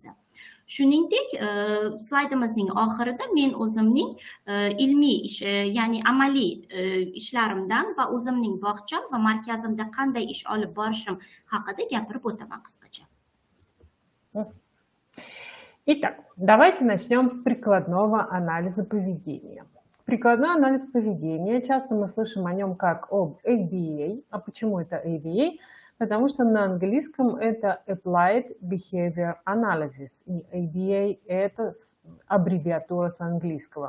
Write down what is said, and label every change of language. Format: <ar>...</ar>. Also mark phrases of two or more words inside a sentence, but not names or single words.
<uz>Shuningdek, slaydimizning oxirida men o'zimning ilmiy ish, ya'ni amaliy ishlarimdan va o'zimning bog'cham va markazimda qanday ish olib borishim haqida gapirib o'taman qisqacha.</uz> <ru>Итак, давайте начнем с прикладного анализа поведения. Прикладной анализ поведения, часто мы слышим о нем как об ABA. А почему это ABA? Потому что на английском это</ru> <en>Applied Behavior Analysis,</en> <ru>и ABA – это аббревиатура с английского.</ru>